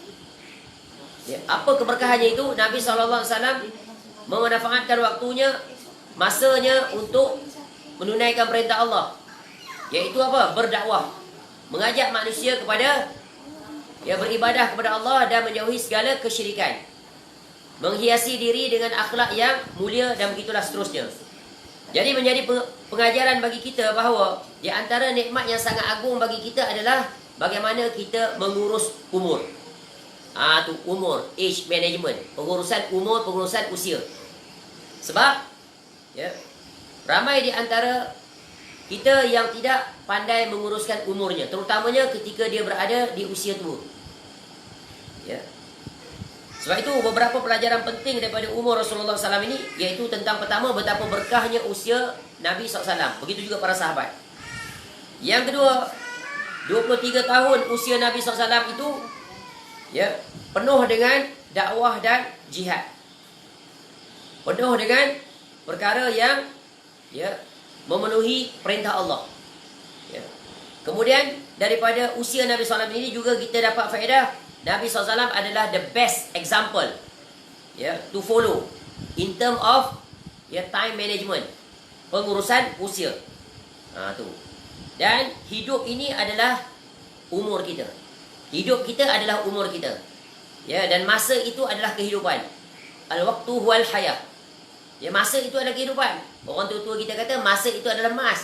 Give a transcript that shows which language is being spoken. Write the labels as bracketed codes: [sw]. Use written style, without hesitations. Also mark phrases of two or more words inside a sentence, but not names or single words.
[ms] Ya, apa keberkahannya itu? Nabi SAW memanfaatkan waktunya, masanya untuk menunaikan perintah Allah, yaitu apa? Berdakwah, mengajak manusia kepada ya beribadah kepada Allah dan menjauhi segala kesyirikan, menghiasi diri dengan akhlak yang mulia dan begitulah seterusnya. Jadi menjadi pengajaran bagi kita bahawa di antara nikmat yang sangat agung bagi kita adalah bagaimana kita mengurus umur. Tu umur, [en] age management, [ms] pengurusan umur, pengurusan usia. Sebab ya, ramai di antara kita yang tidak pandai menguruskan umurnya, terutamanya ketika dia berada di usia tua. Ya. Sebab itu beberapa pelajaran penting daripada umur Rasulullah SAW ini, iaitu tentang pertama betapa berkahnya usia Nabi SAW. Begitu juga para sahabat. Yang kedua, 23 tahun usia Nabi SAW itu ya penuh dengan dakwah dan jihad. Penuh dengan perkara yang ya memenuhi perintah Allah. Ya. Kemudian daripada usia Nabi SAW ini juga kita dapat faedah Nabi SAW adalah [en] the best example ya to follow in term of ya time management, [ms] pengurusan usia. Tu. Dan hidup ini adalah umur kita. Hidup kita adalah umur kita. Ya, dan masa itu adalah kehidupan. [ar] Al-waqtu huwal hayah. [ms] Ya, masa itu adalah kehidupan. Orang tua-tua kita kata masa itu adalah emas.